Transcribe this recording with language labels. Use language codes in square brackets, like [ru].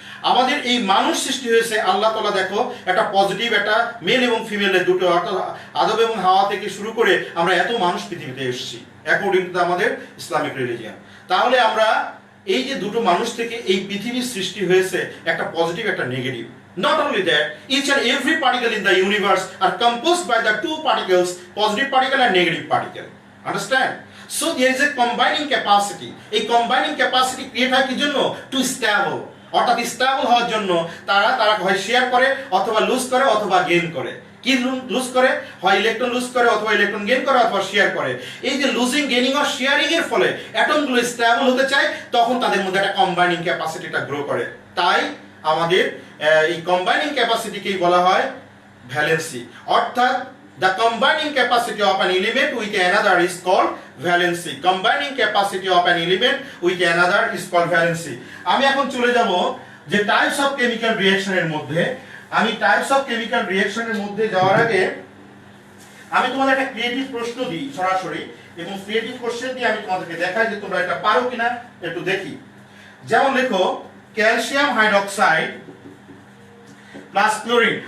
[bn] আমাদের এই মানুষ সৃষ্টি হয়েছে, আল্লাহ তাআলা দেখো একটা পজিটিভ, একটা মেল এবং ফিমেলের দুটো, অর্থাৎ আদম এবং হাওয়া থেকে শুরু করে আমরা এত মানুষ পৃথিবীতে এসেছি অ্যাকর্ডিং টু আমাদের ইসলামিক রিলিজিয়ন। তাহলে আমরা এই যে দুটো মানুষ থেকে এই পৃথিবীর সৃষ্টি হয়েছে, একটা পজিটিভ একটা negative. [en] Not only that, each and every particle in the universe are composed by the two particles, positive particle and negative particle. Understand? So there is a combining capacity. A combining capacity create [bn] হয় কি জন্য? [en] To stable. [bn] অর্থাৎ stable হওয়ার জন্য তারা হয় share করে অথবা লুজ করে অথবা গেইন করে। কি লুজ করে? হয় ইলেকট্রন লুজ করে অথবা ইলেকট্রন গেইন করে অথবা শেয়ার করে। এই যে লুজিং, গেইনিং আর শেয়ারিং এর ফলে অ্যাটমগুলো স্টেবল হতে চায়, তখন তাদের মধ্যে একটা কম্বাইনিং ক্যাপাসিটিটা গ্রো করে। তাই আমাদের এই কম্বাইনিং ক্যাপাসিটিকেই বলা হয় ভ্যালেন্সি। অর্থাৎ [en] The combining capacity of an element with another is called valency. Combining capacity of an element with another is called valency. [bn] আমি এখন চলে যাব যে টাইপস অফ কেমিক্যাল রিঅ্যাকশনের মধ্যে। আমি টাইপস অফ কেমিক্যাল রিঅ্যাকশনের মধ্যে যাওয়ার আগে আমি তোমাদের একটা ক্রিয়েটিভ প্রশ্ন দিই সরাসরি, এবং ক্রিয়েটিভ কোশ্চেন দিয়ে আমি তোমাদেরকে দেখাই যে তোমরা এটা পারো কিনা একটু দেখি। যেমন লেখো ক্যালসিয়াম হাইড্রোক্সাইড প্লাস ক্লোরিন।